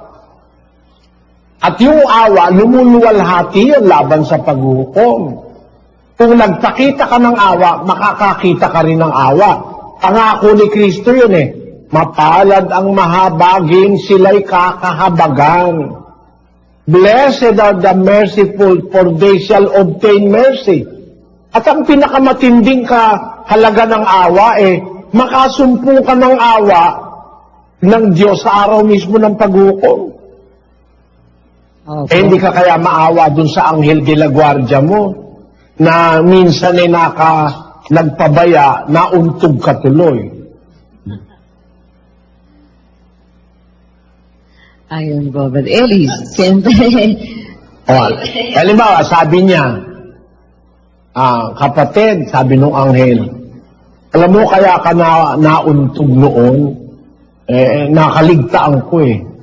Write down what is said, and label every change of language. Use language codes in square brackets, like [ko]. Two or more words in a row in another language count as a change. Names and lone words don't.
[tl] At yung awa, lumuluwalhati yun laban sa paghuhukom. Kung nagpakita ka ng awa, makakakita ka rin ng awa. Pangako ni Kristo yun eh. Mapalad ang mahabagin, sila'y kakahabagan. [en] Blessed are the merciful, for they shall obtain mercy. [tl] At ang pinakamatinding halaga ng awa eh, makasumpo ka ng awa ng Diyos sa araw mismo ng paghukom. Opo. Eh, hindi ka kaya maawa dun sa Anghel de la Guardia mo na minsan ay nagpabaya, nauntog ka tuloy. Ayun, Robert Ellis. Siyempre. O, halimbawa, sabi niya, kapatid, sabi nung anghel, alam mo kaya ka nauntog noon, nakaligtaan ko eh.